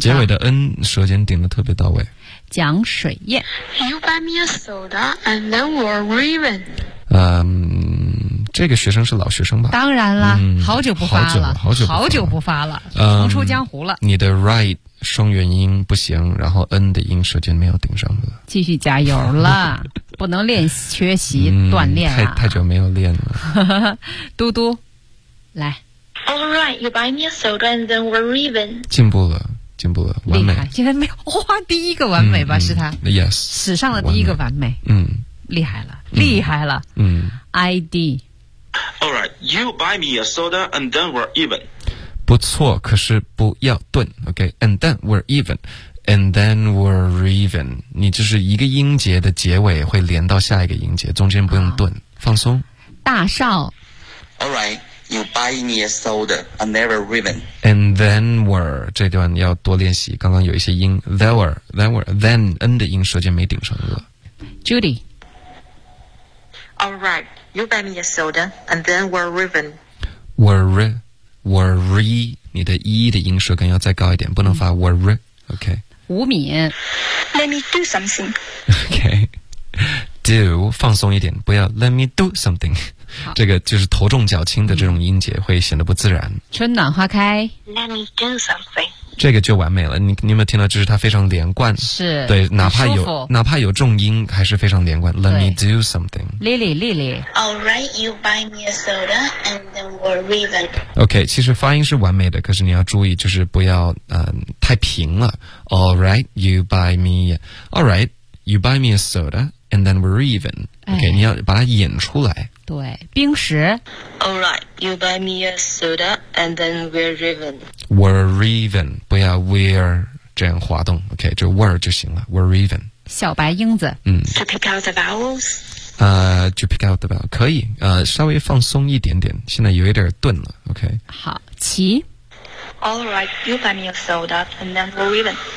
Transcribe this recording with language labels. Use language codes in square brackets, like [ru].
[zh] 结尾的 N 舌尖顶得特别到位蒋水燕 [en] You buy me a soda and then we're raven [zh] 嗯这个学生是老学生吧当然了、嗯、好久不发了好久不发了重出江湖了你的 right 双元音不行然后 n 的音舌尖没有顶上的继续加油了不能练缺席锻炼、啊嗯、太久没有练了嘟嘟来 [en] All right you buy me a soda and then we're raven [zh] 进步了完美厉害今天没有哇第一个完美吧、嗯、是他、 [en] 嗯、Yes [zh] 史上的第一个完美嗯厉害了、嗯、厉害了嗯 ID [en] All right, you buy me a soda and then we're even. [zh] 不错，可是不要顿 ，OK? [en] And then we're even, and then we're even. [zh] 你就是一个音节的结尾会连到下一个音节，中间不用顿，放松。大少 [en] ，All right, you buy me a soda and then we're even. And then we're [zh] 这段要多练习，刚刚有一些音 ，then n 的音舌尖没顶上颚。 [en] Judy, All right. You buy me a soda, and then we're raven. [zh] We're 你的一的音舌根要再高一点，不能发 we're. OK. 吴敏 [en] Let me do something. [zh] OK. do 放松一点，不要 [en] let me do something。 [zh] 这个就是头重脚轻的这种音节会显得不自然。春暖花开 [en] ，Let me do something。 [zh] 这个就完美了。你有没有听到？就是它非常连贯。是。对，哪怕有重音，还是非常连贯。 [en] Let me do something。 Lily。 All right, you buy me a soda, and then we're even. [zh] OK， 其实发音是完美的，可是你要注意，就是不要太平了。 [en] All right, you buy me. All right, you buy me a soda, and then we're even. [zh] OK，你要把它演出来。对，冰石。 [en] Alright, you buy me a soda, and then we're even. We're even, [zh] 不要 we're 这样滑动 ，OK, 就 we're 就行了。We're even. 小白英子。 [en] To pick out the vowels. To pick out the vowels, 可以。 [zh] 稍微放松一点点，现在有一点顿了 ，OK。好，齐。 [en] Alright, you buy me a soda, and then we're even.